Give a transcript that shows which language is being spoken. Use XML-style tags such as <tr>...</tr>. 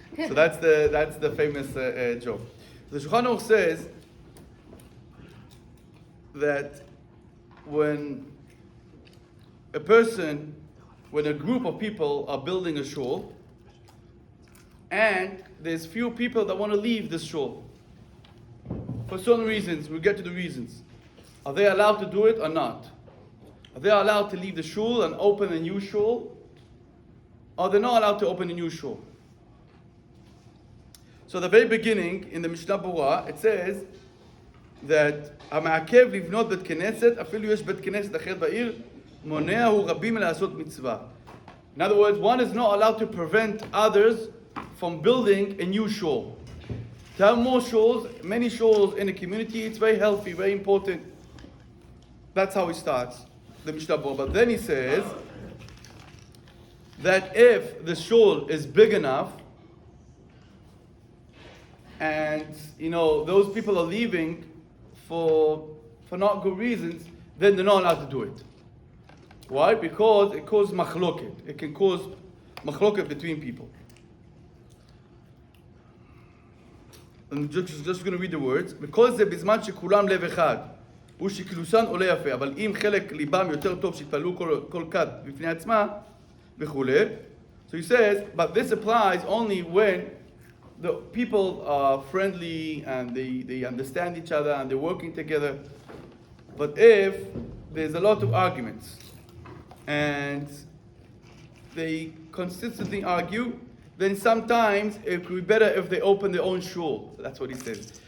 <en>So that's the famous joke. The Shulchan Aruch says that when a group of people are building a shul, and there's few people that want to leave this shul, for certain reasons, we'll get to the reasons. Are they allowed to do it or not? Are they allowed to leave the shul and open a new shul? Or they're not allowed to open a new shul? So the very beginning, in the Mishnah Berurah, it says that</en> <he>המעכב לבנות בית כנסת, אפילו יש בית כנסת אחר בעיר, מונעהו רבים מלעשות מצווה.</he> <en>In other words, one is not allowed to prevent others from building a new shul. To have more shuls, many shuls in the community, it's very healthy, very important. That's how he starts the Mishnah Berurah. But then he says that if the shul is big enough, and those people are leaving for not good reasons, then they're not allowed to do it. Why? Because it causes machloket. It can cause machloket between people. I'm just going to read the words.</en> <he>because זה בזמן שכולם לב אחד, ושקילוסן עולה יפה, אבל אם חלק ליבם יותר טוב שיתפללו כל כת בפני עצמה, וכולי.</he> <en>So he says, but this applies only when the people are friendly and they understand each other and they're working together. But if there's a lot of arguments and they consistently argue, then sometimes it would be better if they open their own shul. That's what he says.</en>